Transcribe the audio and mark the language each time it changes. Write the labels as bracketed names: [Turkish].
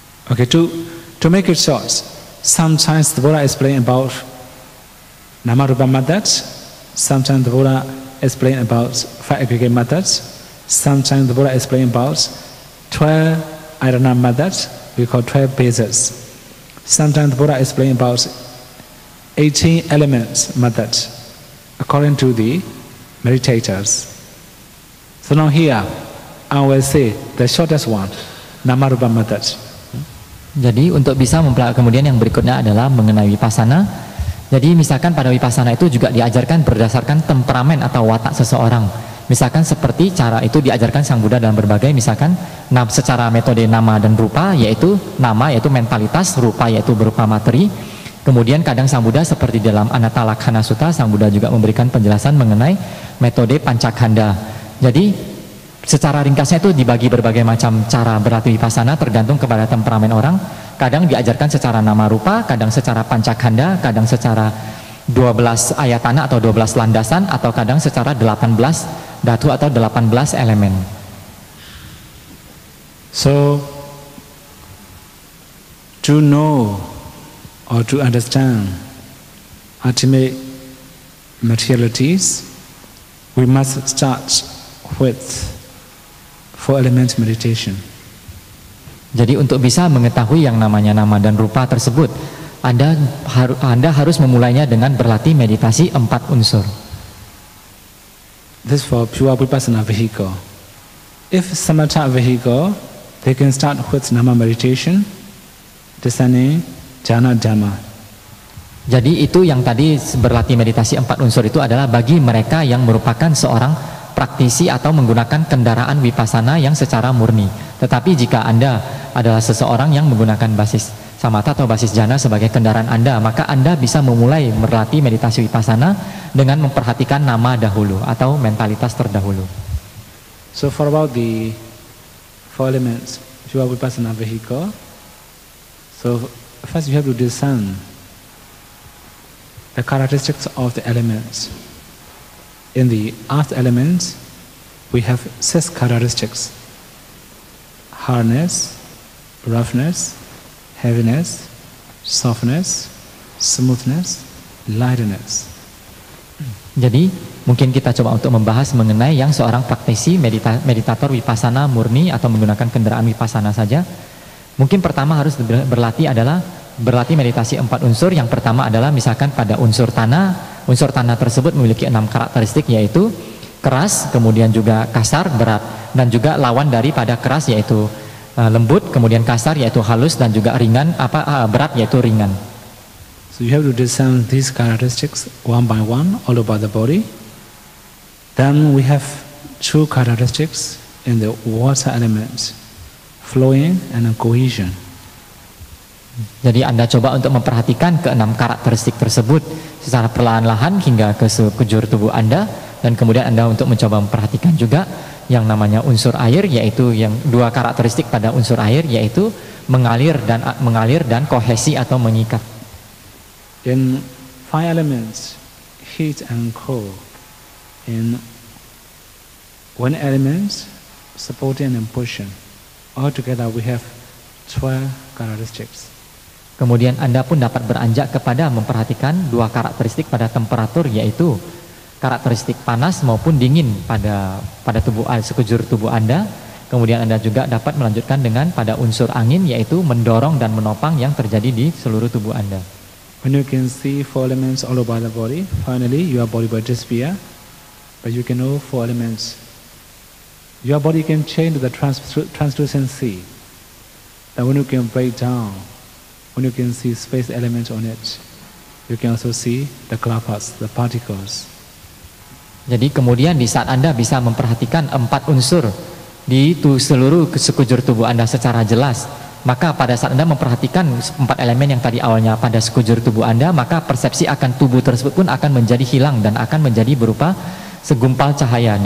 [English] Okay, to make it short, sometimes the Buddha explained about Nama-rupa methods, sometimes the Buddha explained about 5 aggregate methods, sometimes the Buddha explained about 12 Ayana methods, we call 12 bases. Sometimes the Buddha explained about 18 elements methods, according to the meditators. So now here, I will say the shortest one, Nama-rupa methods. [Indonesian] Jadi untuk bisa kemudian yang berikutnya adalah mengenai vipassana. Jadi misalkan pada vipassana itu juga diajarkan berdasarkan temperamen atau watak seseorang. Misalkan seperti cara itu diajarkan Sang Buddha dalam berbagai misalkan secara metode nama dan rupa, yaitu nama yaitu mentalitas, rupa yaitu berupa materi. Kemudian kadang Sang Buddha seperti dalam Anattalakkana Sutta, Sang Buddha juga memberikan penjelasan mengenai metode pancakkhanda. Jadi secara ringkasnya itu dibagi berbagai macam cara berlatih vipassana tergantung kepada temperamen orang. Kadang diajarkan secara nama rupa, kadang secara pancakkhanda, kadang secara 12 ayatana atau 12 landasan, atau kadang secara 18 dhatu atau 18 elemen. [English] So to know or to understand ultimate materialities, we must start with 4 element meditation. [Indonesian] Jadi untuk bisa mengetahui yang namanya nama dan rupa tersebut, Anda harus memulainya dengan berlatih meditasi 4 unsur. [English] This for pure vipassana vehicle. If samatha vehicle, they can start with nama meditation, discerning jhana dhamma. [Indonesian] Jadi itu yang tadi berlatih meditasi 4 unsur itu adalah bagi mereka yang merupakan seorang praktisi atau menggunakan kendaraan vipassana yang secara murni. Tetapi jika Anda adalah seseorang yang menggunakan basis samatha atau basis jhana sebagai kendaraan Anda, maka Anda bisa memulai berlatih meditasi vipassana dengan memperhatikan nama dahulu atau mentalitas terdahulu. [English] So for about the 4 elements, pure vipassana vehicle, so first you have to discern the characteristics of the elements. In the earth elements, we have 6 characteristics: hardness, roughness, heaviness, softness, smoothness, lightness. [Indonesian] Jadi mungkin kita coba untuk membahas mengenai yang seorang praktisi meditator vipassana murni atau menggunakan kendaraan vipassana saja. Mungkin pertama harus berlatih adalah berlatih meditasi 4 unsur. Yang pertama adalah misalkan pada unsur tanah unsur tanah tersebut memiliki 6 karakteristik, yaitu keras, kemudian juga kasar, berat, dan juga lawan daripada keras yaitu lembut, kemudian kasar yaitu halus, dan juga ringan berat yaitu ringan. [English] So you have to discern these characteristics one by one all over the body. Then we have 2 characteristics in the water elements, flowing and cohesion. [Indonesian] Jadi Anda coba untuk memperhatikan ke-6 karakteristik tersebut secara perlahan-lahan hingga ke sekujur tubuh Anda, dan kemudian Anda untuk mencoba memperhatikan juga yang namanya unsur air, yaitu yang 2 karakteristik pada unsur air, yaitu mengalir dan kohesi atau mengikat. [English] In 5 elements, heat and cold. In 1 element, supporting and pushing. Altogether we have 12 characteristics. [Indonesian] Kemudian Anda pun dapat beranjak kepada memperhatikan 2 karakteristik pada temperatur, yaitu karakteristik panas maupun dingin pada tubuh sekujur tubuh Anda. Kemudian Anda juga dapat melanjutkan dengan pada unsur angin, yaitu mendorong dan menopang yang terjadi di seluruh tubuh Anda. [English] When you can see 4 elements all over the body, finally your body will disappear, but you can know 4 elements. Your body can change the translucency. Then when you can break down, when you can see space elements on it, you can also see the clapas, the particles. [Indonesian] Jadi kemudian di saat Anda bisa memperhatikan 4 unsur di seluruh sekujur tubuh Anda secara jelas, maka pada saat Anda memperhatikan 4 elemen yang tadi awalnya pada sekujur tubuh Anda, maka persepsi akan tubuh tersebut pun akan menjadi hilang dan akan menjadi berupa segumpal cahaya.